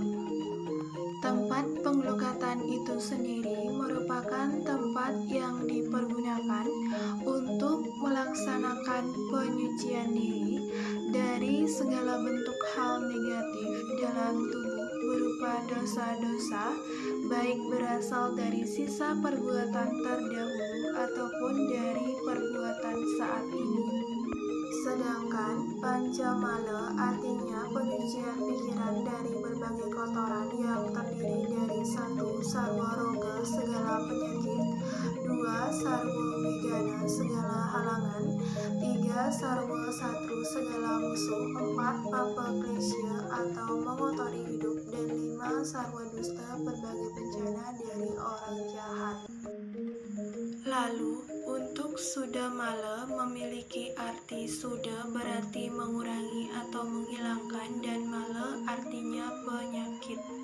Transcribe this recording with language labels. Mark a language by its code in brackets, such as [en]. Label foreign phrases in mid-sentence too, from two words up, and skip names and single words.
[id] Tempat pengelukatan itu sendiri merupakan tempat yang dipergunakan untuk melaksanakan penyucian diri dari segala bentuk hal negatif dalam tubuh berupa dosa-dosa, baik berasal dari sisa perbuatan terdahulu ataupun dari perbuatan saat ini. Sedangkan Pancamala artinya penyucian pikiran dari berbagai kotoran yang terdiri dari 1. Sarwa roga segala penyakit, 2. Sarwa wigana segala halangan, 3. Sarwa satru segala musuh, 4. Papa klesya atau mengotori hidup, dan 5. Sarwa dusta berbagai bencana dari orang jahat. Lalu, untuk Sudamala memiliki arti suda berarti mengurangi atau menghilangkan, dan mala artinya penyakit.